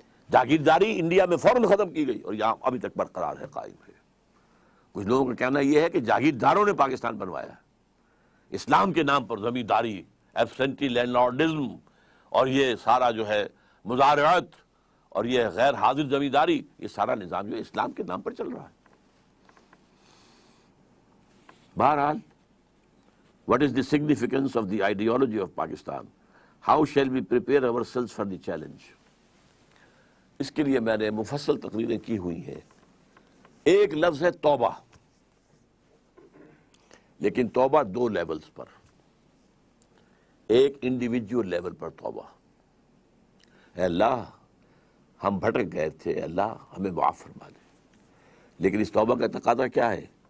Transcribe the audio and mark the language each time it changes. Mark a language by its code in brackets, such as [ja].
[ur] جاگیرداری India میں فوراً ختم کی گئی اور یہاں ابھی تک برقرار ہے، قائم ہے۔ کچھ لوگوں کا کہنا یہ ہے کہ جاگیرداروں نے پاکستان بنوایا ہے، اسلام کے نام پر زمینداری، ایبسینٹی لینڈ لارڈزم، اور یہ سارا جو ہے مزارعت اور یہ غیر حاضر زمینداری، یہ سارا نظام جو ہے اسلام کے نام پر چل رہا ہے۔ بہرحال، [en] what is the significance of the ideology of Pakistan? How shall we prepare ourselves for the challenge? [ur] اس کے لیے میں نے مفصل تقریریں کی ہوئی ہیں۔ ایک لفظ ہے توبہ، لیکن توبہ 2 لیولز پر۔ ایک انڈیویجول لیول پر توبہ، اے اللہ ہم بھٹک گئے تھے، اے اللہ ہمیں معاف فرما دے۔ لیکن اس توبہ کا تقاضا کیا ہے؟